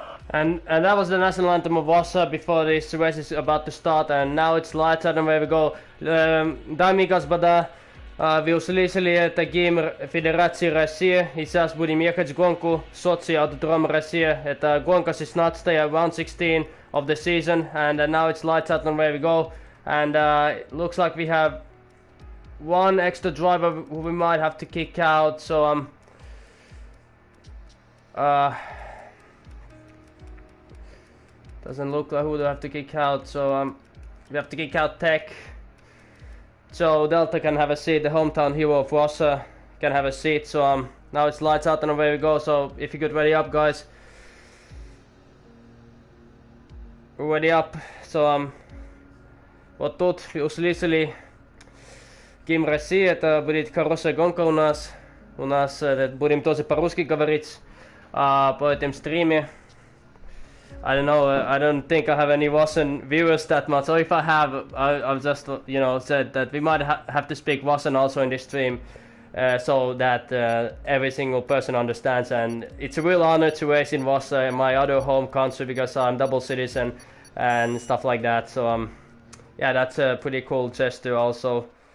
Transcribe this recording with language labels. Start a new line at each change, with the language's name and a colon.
English: And that was the national anthem of Vasa before this race is about to start, and now it's lights out and where we go.
Russian: Дами и господа, вы услышали это гимн Федерации России, и сейчас будем ехать гонку Сочи Аутодром Россия. Это гонка 16,
English: round 16 of the season, and now it's lights out and where we go. And it looks like we have one extra driver who we might have to kick out, so doesn't look like who we'll have to kick out, so we have to kick out Tech. So Delta can have a seat, the hometown hero of Vasa can have a seat, so now it's lights out and away we go, so if you could ready up guys. Ready up, so
Russian: вот тут услышали гимн России, это будет хорошая гонка у нас. Будем тоже по-русски говорить по этом стриме.
English: I don't know, I don't think I have any Russian viewers that much, or if I have, I've just, you know, said that we might have to speak Russian also in this stream, so that every single person understands, and it's a real honor to race in Russia, my other home country, because I'm double citizen and stuff like that, so yeah, that's a pretty cool gesture also.